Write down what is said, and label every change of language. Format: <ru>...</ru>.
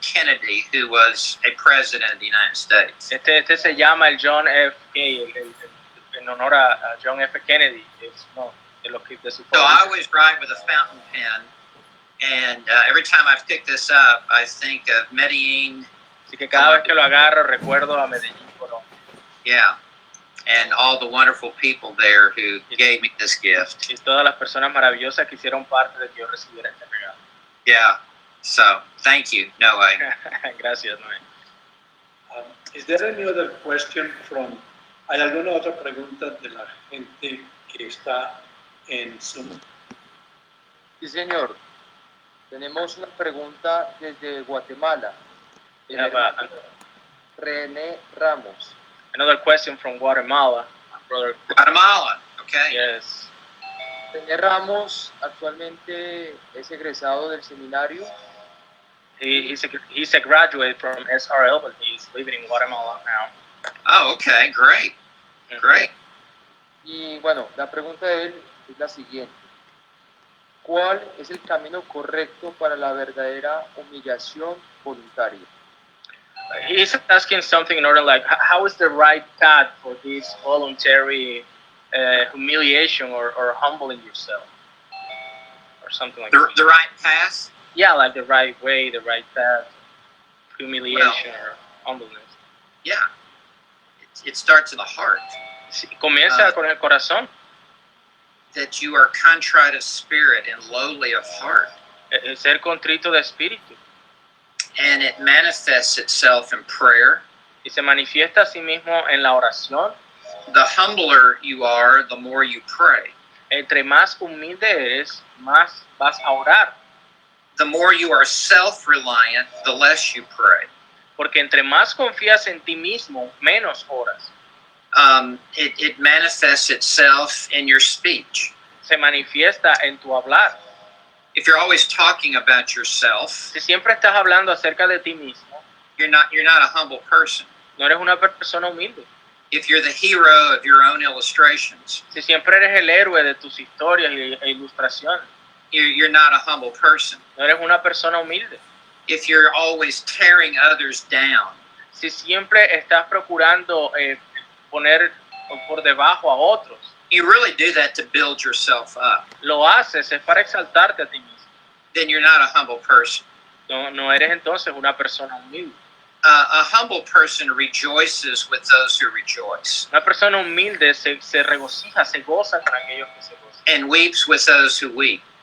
<en>Kennedy, who was a president of the United States.</en> <es>Este se llama el John F. Kennedy, en honor a John F. Kennedy. Es uno de los que de su</es> <en>So I</en> <es>favoritos.</es> <en>always write with a fountain pen, and every time I've picked this up, I think of Medellin.</en> <es>Así que cada vez que lo agarro recuerdo a Medellín, Colombia.</es> <en>Yeah. and all the wonderful people there who gave me this gift.</en> <es>Y todas las personas maravillosas que hicieron parte de que yo recibiera este regalo.</es> <en>Yeah. So thank you, Noe.</en> <es>Gracias, Noé.</es> <en>Is there any other question from?</en> <es>¿Hay alguna otra pregunta de la gente que está en Zoom? Sí, señor. Tenemos una pregunta desde Guatemala.</es> <en>We have a-</en> <es>René Ramos.</es> <en>Another question from Guatemala, brother. Guatemala. Okay. Yes.</en> <es>René Ramos actualmente es egresado del seminario.</es> <en>He's a graduate from SRL, but he's living in Guatemala now. Oh, okay. Great. Great.</en> <es>Y bueno, la pregunta de él es la siguiente. ¿Cuál es el camino correcto para la verdadera humillación voluntaria?</es> <en>He's asking something in order like, how is the right path for this voluntary humiliation or humbling yourself? Or something like that. The right path. Yeah, like the right way, the right path, humiliation or humbleness. Yeah. It starts in the heart.</en> <es>Sí, comienza con el corazón.</es> <en>That you are contrite of spirit and lowly of heart.</en> <es>El ser contrito de espíritu.</es> <en>And it manifests itself in prayer.</en> <es>Y se manifiesta a sí mismo en la oración.</es> <en>The humbler you are, the more you pray.</en> <es>Entre más humilde eres, más vas a orar.</es> <en>The more you are self-reliant, the less you pray.</en> <es>Porque entre más confías en ti mismo, menos oras.</es> <en>It manifests itself in your speech.</en> <es>Se manifiesta en tu hablar.</es> <en>If you're always talking about yourself,</en> <es>Si siempre estás hablando acerca de ti mismo,</es> <en>you're not a humble person.</en> <es>no eres una persona humilde.</es> <en>If you're the hero of your own illustrations,</en> <es>Si siempre eres el héroe de tus historias e ilustraciones,</es> <en>you're not a humble person.</en> <es>no eres una persona humilde.</es> <en>If you're always tearing others down,</en> <es>Si siempre estás procurando poner por debajo a otros,</es> <en>you really do that to build yourself up,</en> <es>lo haces es para exaltarte a ti mismo.</es> <en>then you're not a humble person.</en> <es>No eres entonces una persona humilde.</es> <en>A humble person rejoices with those who rejoice</en> <es>Una persona humilde se regocija, se goza con aquellos que se gozan.</es> <en>and weeps with those who weep.</en>